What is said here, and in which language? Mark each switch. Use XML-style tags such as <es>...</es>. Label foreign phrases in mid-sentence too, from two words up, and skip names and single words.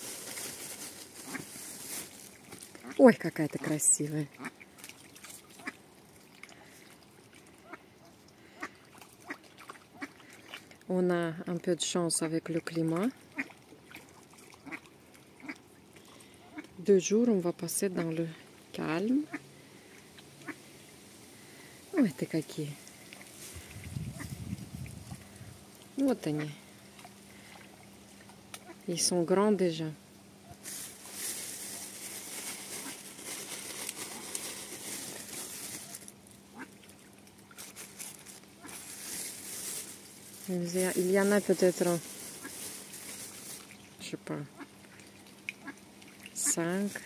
<ru>Ой, какая ты красивая.</ru> <fr>On a un peu de chance avec le climat. 2 jours, on va passer dans le calme.</fr> <ru>Ой, ты какие. Вот они.</ru> <fr>Ils sont grands déjà. Il y en a peut-être, je sais pas, 5.</fr>